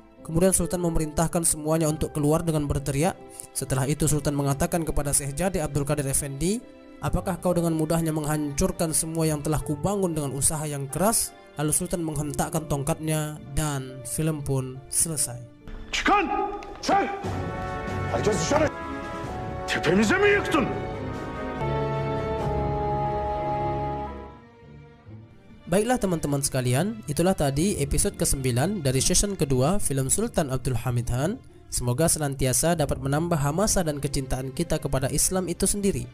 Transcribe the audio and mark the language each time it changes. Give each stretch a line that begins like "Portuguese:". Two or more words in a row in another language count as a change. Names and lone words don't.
Indonesian: Kemudian Sultan memerintahkan semuanya untuk keluar dengan berteriak. Setelah itu Sultan mengatakan kepada Syekh Jadi Abdul Qadir Effendi, "Apakah kau dengan mudahnya menghancurkan semua yang telah kubangun dengan usaha yang keras?" Lalu Sultan menghentakkan tongkatnya dan film pun selesai.
Turkish: Çıkan! Çay! Herkes dışarı! Tepemize mi yıktın?
Indonesian: Baiklah teman-teman sekalian, itulah tadi episode ke-9 dari season kedua film Sultan Abdul Hamid Han. Semoga senantiasa dapat menambah hamasa dan kecintaan kita kepada Islam itu sendiri.